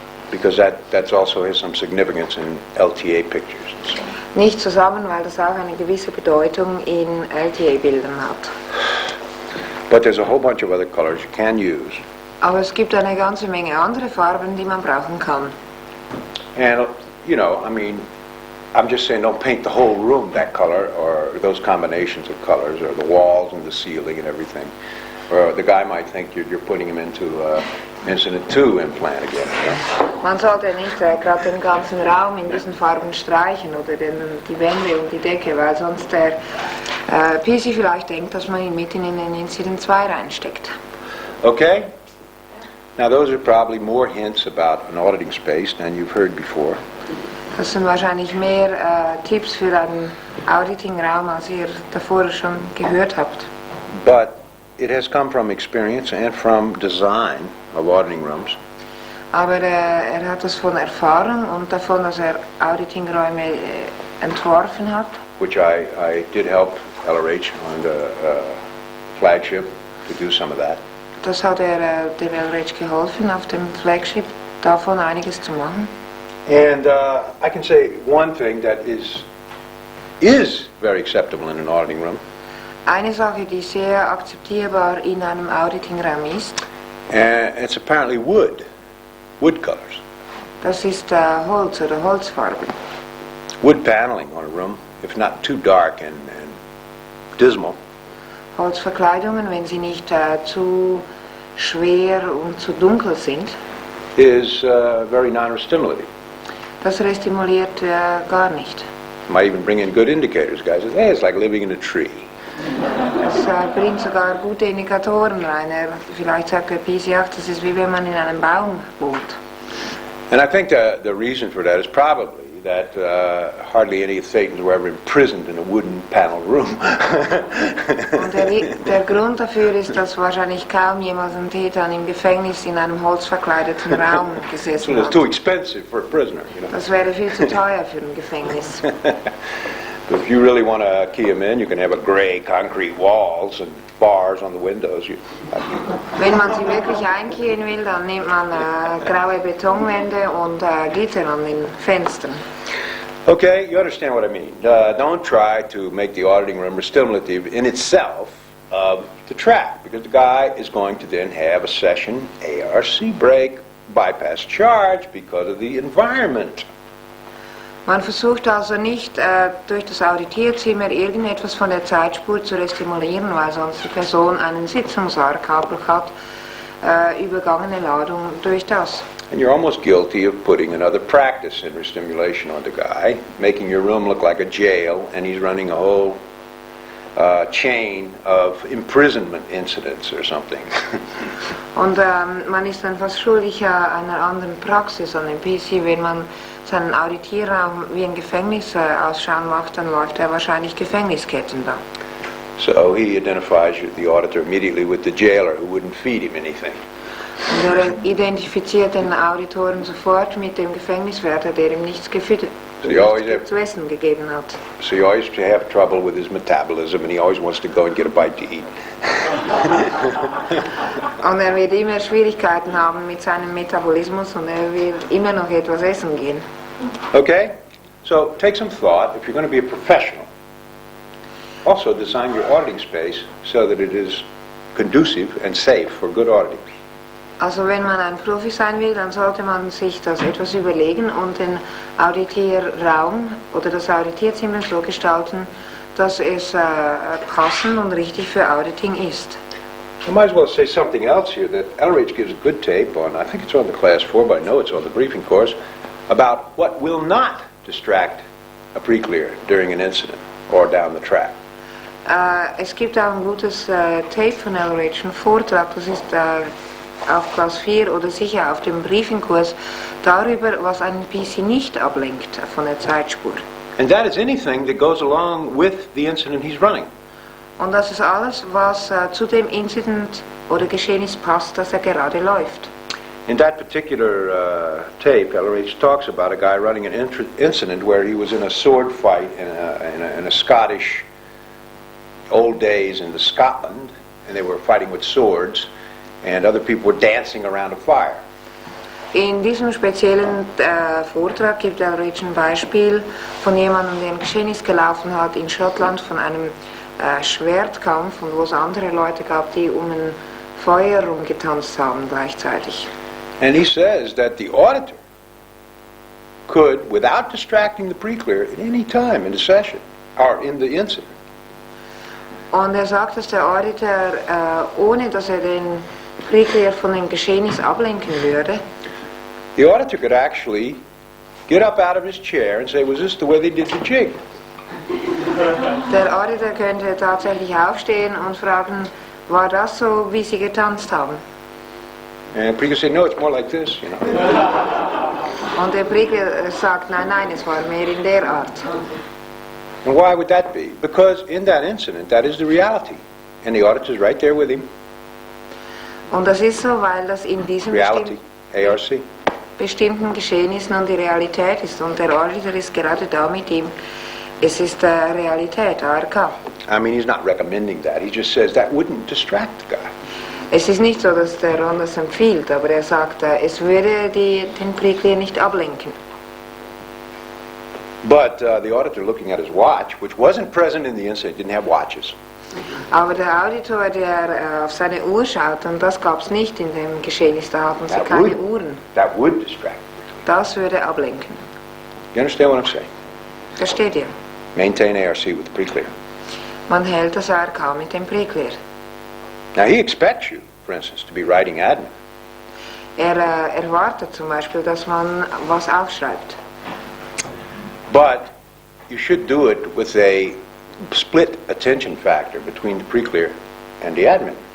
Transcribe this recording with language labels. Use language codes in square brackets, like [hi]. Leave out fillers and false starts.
[en] Because that also has some significance in LTA pictures and so on. [de] Nicht zusammen, weil das auch eine gewisse Bedeutung in LTA-Bildern hat. [en] But there's a whole bunch of other colors you can use. [de] Aber es gibt eine ganze Menge andere Farben, die man brauchen kann. [en] And, you know, I mean, I'm just saying don't paint the whole room that color or those combinations of colors or the walls and the ceiling and everything. Or the guy might think you're putting him into Incident 2 implant again. You know? [de] Man sollte nicht gerade den ganzen Raum in diesen Farben streichen oder die Wände und die Decke, weil sonst der PC vielleicht denkt, dass man ihn mitten in den Incident 2 reinsteckt. [en] Okay? Now those are probably more hints about an auditing space than you've heard before. [de] Das sind wahrscheinlich mehr Tipps für einen Auditing-Raum, als ihr davor schon gehört habt. [en] But it has come from experience and from design of auditing rooms. [de] Aber er hat das von Erfahrung und davon, dass er Auditing-Räume entworfen hat. [en] Which I did help LRH on the flagship to do some of that. [de] Das hat dem Elrich geholfen, auf dem Flagship davon einiges zu machen. [en] And I can say one thing that is very acceptable in an auditing room. [de] Eine Sache, die sehr akzeptierbar in einem Auditingraum ist, [en] And it's apparently wood colors. [de] das ist Holz oder Holzfarben. [en] Wood paneling on a room, if not too dark and dismal, [de] Holzverkleidungen, wenn sie nicht zu schwer und zu dunkel sind, [en] is very non-stimulating. [de] das restimuliert gar nicht. [en] Might even bring in good indicators. Guys say, hey, it's like living in a tree. [de] Das bringt sogar gute Indikatoren rein. Vielleicht sagt der PC auch, das ist wie wenn man in einem Baum wohnt. [en] And I think the reason for that is probably that hardly any Satans were ever imprisoned in a wooden paneled room. [de] Und der Grund dafür ist, dass wahrscheinlich kaum jemals ein Täter im Gefängnis in einem holzverkleideten Raum gesessen [en] It's [de] hat. [en] too expensive for a prisoner, you know. [de] Das wäre viel zu teuer für ein Gefängnis. [en] But if you really want to key them in, you can have a gray concrete walls and bars on the windows. [de] Wenn man sie wirklich einkriegen will, dann nimmt man graue Betonwände und Gitter an den Fenstern. [en] Okay, you understand what I mean. Don't try to make the auditing room stimulative in itself of the track, because the guy is going to then have a session ARC break, bypass charge because of the environment. [de] Man versucht also nicht durch das Auditierzimmer irgendetwas von der Zeitspur zu restimulieren, weil sonst die Person einen Sitzungsarkabel hat, übergangene Ladung durch das. [en] And you're almost guilty of putting another practice in stimulation on the guy, making your room look like a jail, and he's running a whole chain of imprisonment incidents or something. [de] Und man ist dann fast schuldig einer anderen Praxis an dem PC, wenn man seinen Auditierraum wie ein Gefängnis ausschauen macht, dann läuft wahrscheinlich Gefängnisketten da. [en] So he identifies the auditor immediately with the jailer who wouldn't feed him anything. [de] Und er identifiziert den Auditoren sofort mit dem Gefängniswärter, der ihm nichts zu essen gegeben hat. [en] So he always have trouble with his metabolism, and he always wants to go and get a bite to eat. [de] Und er wird immer Schwierigkeiten haben mit seinem Metabolismus und er will immer noch etwas essen gehen. [en] Okay, so take some thought. If you're going to be a professional, also design your auditing space so that it is conducive and safe for good auditing. [de] Also wenn man ein Profi sein will, dann sollte man sich das etwas überlegen und den Auditierraum oder das Auditierzimmer so gestalten, dass es passend und richtig für Auditing ist. [en] I might as well say something else here that LRH gives a good tape on. I think it's on the class 4, but I know it's on the briefing course, about what will not distract a pre-clear during an incident or down the track. [de] Es gibt auch ein gutes Tape von LRH, ein Vortrag, das ist auf Class 4 oder sicher auf dem Briefingkurs darüber, was einen PC nicht ablenkt von der Zeitspur. [en] And that is anything that goes along with the incident he's running. [de] Und das ist alles, was zu dem Incident oder Geschehnis passt, das gerade läuft. [en] In that particular tape, LRH talks about a guy running an incident where he was in a sword fight in a Scottish old days in Scotland, and they were fighting with swords, and other people were dancing around a fire. [de] In diesem speziellen Vortrag gibt LRH ein Beispiel von jemandem, der ein Geschehnis gelaufen hat in Schottland von einem Schwertkampf und wo es andere Leute gab, die um ein Feuer rumgetanzt haben gleichzeitig. [en] And he says that the auditor could, without distracting the pre-clear at any time in the session or in the incident. [de] Und er sagt, dass der Auditor, ohne dass er den Pre-Clear von dem Geschehnis ablenken würde, [en] The auditor could actually get up out of his chair and say, was this the way they did the jig? [de] der Auditor könnte tatsächlich aufstehen und fragen, war das so, wie sie getanzt haben? [en] And pre-clear say, no, it's more like this, you know. [de] Und der Pre-Clear sagt, nein, es war mehr in der Art. [en] And why would that be? Because in that incident, that is the reality. And the auditor's right there with him. [de] Und das ist so, weil das in diesem [en] Reality, ARC. [de] bestimmten Geschehnissen und die Realität ist. Und der Auditor ist gerade da mit ihm. Es ist Realität, ARK. [en] I mean, he's not recommending that. He just says that wouldn't distract the guy. [de] Es ist nicht so, dass der Ron das empfiehlt, aber er sagt, es würde den Präklärer nicht ablenken. [en] But the auditor, looking at his watch, which wasn't present in the incident, didn't have watches. [de] Aber der Auditor, der auf seine Uhr schaut, und das gab es nicht in dem Geschehnis, da hatten sie keine Uhren. [en] That would distract. [de] Das würde ablenken. [en] You understand what I'm saying? [de] Versteht ihr? [en] Maintain ARC with the pre-clear. [de] Man hält das ARK mit dem Präklärer. [en] Now he expects you, for instance, to be writing admin. [de] Erwartet zum Beispiel, dass man was aufschreibt. [en] But you should do it with a split attention factor between the pre-clear and the admin.